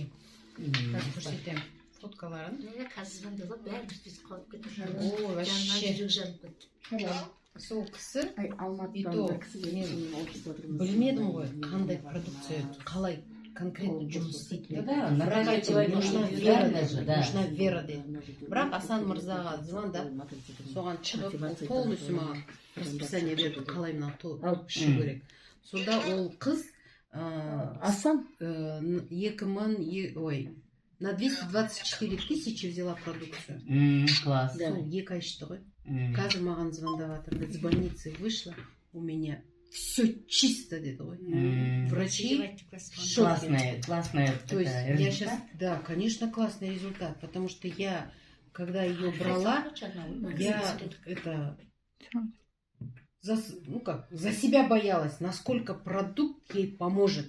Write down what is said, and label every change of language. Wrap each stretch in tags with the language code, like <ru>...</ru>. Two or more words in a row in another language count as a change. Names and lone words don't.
<kk>Қазір көрсетемін фоткаларын. Қазір звондалып, бәрі біз қалып кетіп</kk> <ru>О, вообще.</ru> <kk>жүрек жанып кетті. Сол кісі Алматыдан бір кісі білмедім ғой қандай продукция, қалай конкретно жұмыс істейтін.</kk> <ru>Да, Нужна вера даже, да. нужна вера дейді.</ru> <kk>Бірақ Асан мырзаға звондап, соған шығып, полностью маған расписание берді, қалай мына ішу керек. Сонда ол қыз Асан?</kk> <ru>на 224 тысячи взяла продукцию. Класс.</ru> <kk>Сол 2 ай ішті ғой. Қазір маған звондап жатыр,</kk> <ru>с больницы вышла, у меня все чисто</ru> <kk>деді ғой.</kk> <ru>Врачи Классная. То есть я сейчас, да, конечно, классный результат, потому что я, когда ее брала, я за себя боялась, насколько продукт ей поможет.</ru>